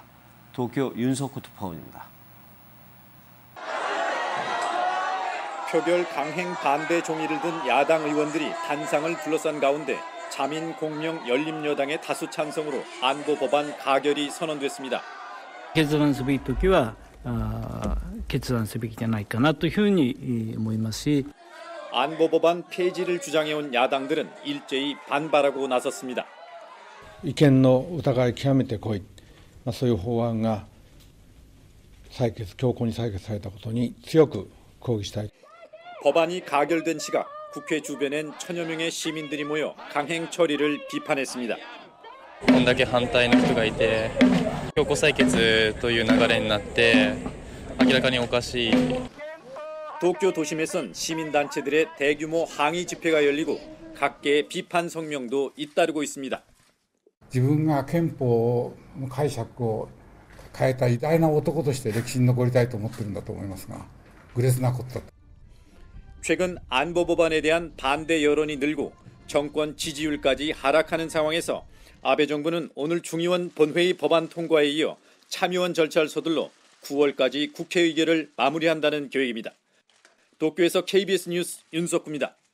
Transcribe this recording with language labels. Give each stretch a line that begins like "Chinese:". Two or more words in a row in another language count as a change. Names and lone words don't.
Korean: 도쿄 윤석호 특파원입니다. 표결 강행 반대 종이를 든 야당 의원들이 단상을 둘러싼 가운데 자민 공명 연립여당의 다수 찬성으로 안보 법안 가결이 선언됐습니다.
Japanese: 決断すべきときは決断すべきじゃないかなというふうに思いますし
Korean: 안보 법안 폐지를 주장해온 야당들은 일제히 반발하고 나섰습니다.
Japanese: 違憲の疑い極めて濃い、そういう法案が強行に採決されたことに強く抗議したい。
Korean: 법안이 가결된 시각 국회 주변엔 천여 명의 시민들이 모여 강행 처리를 비판했습니다.
Japanese: こんだけ反対の人がいて強行採決という流れになって明らかにおかしい。
Korean: 도쿄 도심에선 시민단체들의 대규모 항의 집회가 열리고 각계의 비판 성명도 잇따르고 있습니다.
Japanese: 自分が憲法の解釈を変えた偉大な男として歴史に残りたいと思ってるんだと思いますが、愚劣なことだ。
Korean: 최근 안보 법안에 대한 반대 여론이 늘고 정권 지지율까지 하락하는 상황에서 아베 정부는 오늘 중의원 본회의 법안 통과에 이어 참의원 절차를 서둘러 9월까지 국회 의결을 마무리한다는 계획입니다. 도쿄에서 KBS 뉴스 윤석구입니다.